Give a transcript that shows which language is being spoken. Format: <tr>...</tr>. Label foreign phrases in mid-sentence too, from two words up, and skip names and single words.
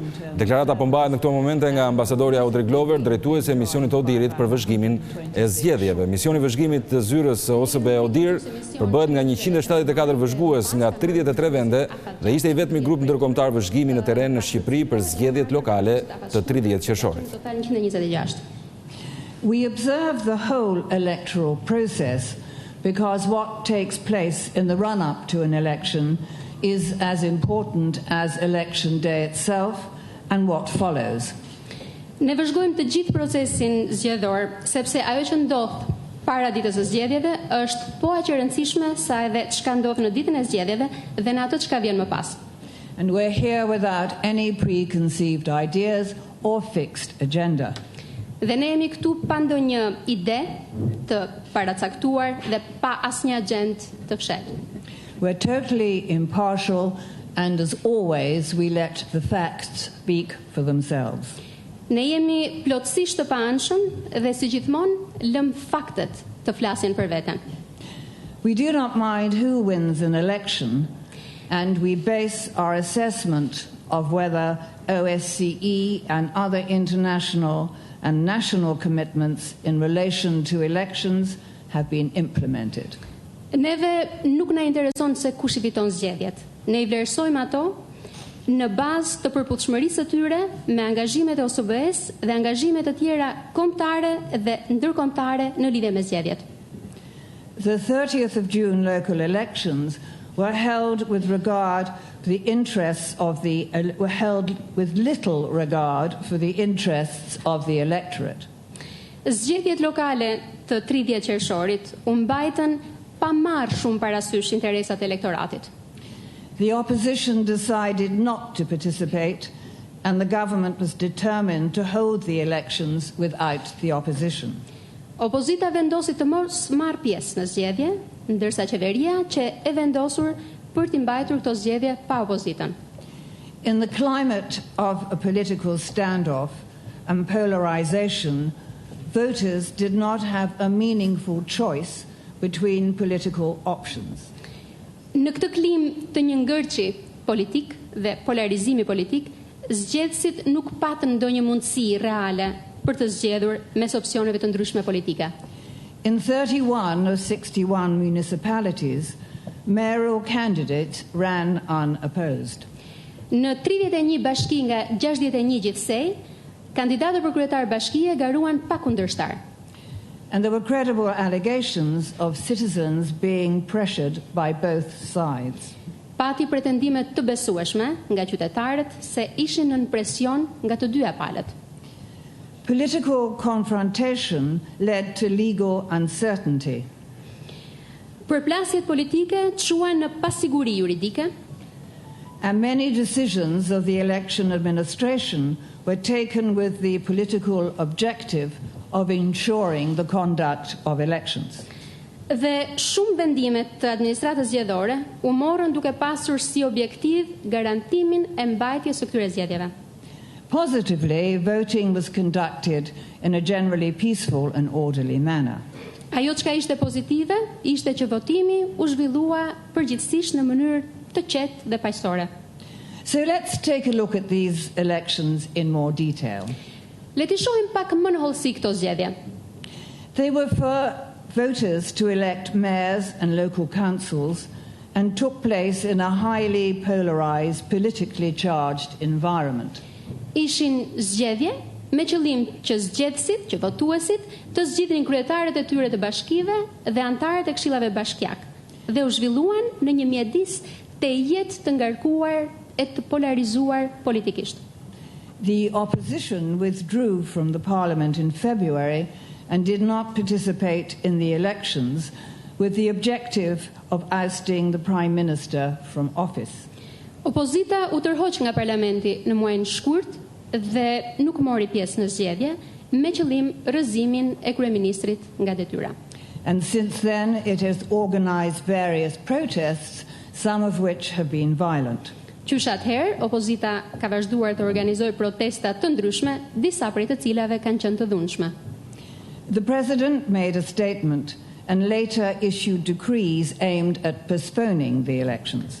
<sq>Deklarata po mbahet në këto momente nga ambasadorja Rodrik Glover, drejtuese e misionit Odirit për vëzhgimin e zgjedhjeve. Misioni vëzhgimit të zyrës OSB Odir përbëhet nga 174 vëzhgues nga 33 vende dhe ishte i vetmi grup ndërkombëtar vëzhgimi në terren në Shqipëri për zgjedhjet lokale të 30 qershorit.</sq> <en>We observe the whole electoral process because what takes place in the run-up to an election is as important as election day itself and what follows.</en> <sq>Ne vëzhgojmë të gjithë procesin zgjedhor, sepse ajo që ndodh para ditës së zgjedhjeve është po aq e rëndësishme sa edhe çka ndodh në ditën e zgjedhjeve dhe në ato çka vjen më pas.</sq> <en>And we're here without any preconceived ideas or fixed agenda.</en> <sq>Dhe ne jemi këtu pa ndonjë ide të paracaktuar dhe pa asnjë agjendë të fshehtë.</sq> <en>We're totally impartial and as always we let the facts speak for themselves.</en> <sq>Ne jemi plotësisht të paanshëm dhe si gjithmonë lëm faktet të flasin për veten.</sq> <en>We do not mind who wins an election and we base our assessment of whether OSCE and other international and national commitments in relation to elections have been implemented.</en> <sq>Neve nuk na intereson se kush i fiton zgjedhjet. Ne i vlerësojmë ato në bazë të përputhshmërisë së tyre me angazhimet e OSBE-s dhe angazhimet të tjera kombëtare dhe ndërkombëtare në lidhje me zgjedhjet.</sq> <en>The 30th of June local elections were held with regard for the interests of were held with little regard for the interests of the electorate.</en> <sq>Zgjedhjet lokale të 30 qershorit u mbajtën pa marrë shumë parasysh interesat e elektoratit.</sq> <en>The opposition decided not to participate and the government was determined to hold the elections without the opposition.</en> <sq>Opozita vendosi të mos marrë pjesë në zgjedhje, ndërsa qeveria që e vendosur për t'i mbajtur këto zgjedhje pa opozitën.</sq> <en>In the climate of a political standoff and polarization, voters did not have a meaningful choice between political options.</en> <sq>Në këtë klim të një ngërçi politik dhe polarizimi politik, zgjedhësit nuk patën ndonjë mundësi reale për të zgjedhur mes opsioneve të ndryshme politike.</sq> <en>In 31 of 61 municipalities, mayoral candidates ran unopposed.</en> <sq>Në 31 bashki nga 61 gjithsej, kandidatët për kryetar bashkie garuan pa kundërshtar.</sq> <en>And there were credible allegations of citizens being pressured by both sides.</en> <sq>Pati pretendime të besueshme nga qytetarët se ishin nën presion nga të dyja palët.</sq> <en>Political confrontation led to legal uncertainty.</en> <sq>Përplasjet politike çuan në pasiguri juridike.</sq> <en>And many decisions of the election administration were taken with the political objective of ensuring the conduct of elections.</en> <sq>Dhe shumë vendimet të administratës zgjedhore u morën duke pasur si objektiv garantimin e mbajtjes së këtyre zgjedhjeve.</sq> <en>Positively, voting was conducted in a generally peaceful and orderly manner.</en> <sq>Ajo çka ishte pozitive ishte që votimi u zhvillua përgjithsisht në mënyrë të qetë dhe paqësore.</sq> <en>So let's take a look at these elections in more detail.</en> <sq>Le të shohim pak më në hollësi këto zgjedhje.</sq> <en>They were for voters to elect mayors and local councils and took place in a highly polarized, politically charged environment.</en> <sq>Ishin zgjedhje me qëllim që zgjedhësit, që votuesit, të zgjidhnin kryetarët e tyre të bashkive dhe anëtarët e këshillave bashkiak, dhe u zhvilluan në një mjedis të jetë të ngarkuar e të polarizuar politikisht.</sq> <en>The opposition withdrew from the parliament in February and did not participate in the elections with the objective of ousting the Prime Minister from office.</en> <sq>Opozita u tërhoq nga parlamenti në muajin shkurt dhe nuk mori pjesë në zgjedhje me qëllim rrëzimin e kryeministrit nga detyra.</sq> <en>And since then it has organized various protests, some of which have been violent.</en> <sq>Qysh atëherë, opozita ka vazhduar të organizojë protesta të ndryshme, disa prej të cilave kanë qenë të dhunshme.</sq> <en>The President made a statement and later issued decrees aimed at postponing the elections.</en>